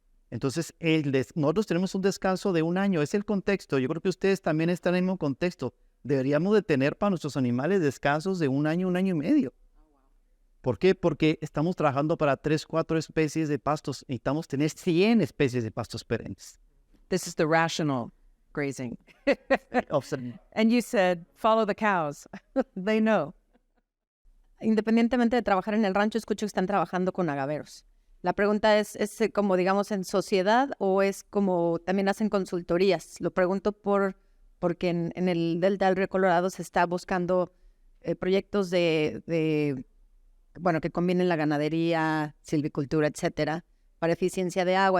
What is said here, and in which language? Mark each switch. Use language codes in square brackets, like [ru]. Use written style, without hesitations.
[es] Entonces, nosotros tenemos un descanso de 1 año, es el contexto. Yo creo que ustedes también están en el mismo contexto. Deberíamos de tener para nuestros animales descansos de 1 año, 1 año y medio. ¿Por qué? Porque estamos trabajando para 3, 4 especies de pastos. Necesitamos tener 100 especies de pastos perennes. [en] This is the rational grazing. And you said, follow the cows. They know. [es] Independientemente de trabajar en el rancho, escucho que están trabajando con agaveros. La pregunta ¿es como, digamos, en sociedad o es como también hacen consultorías? Lo pregunto porque en el Delta del Río Colorado se está buscando proyectos de que combinen la ganadería, silvicultura, etcétera, para eficiencia de agua.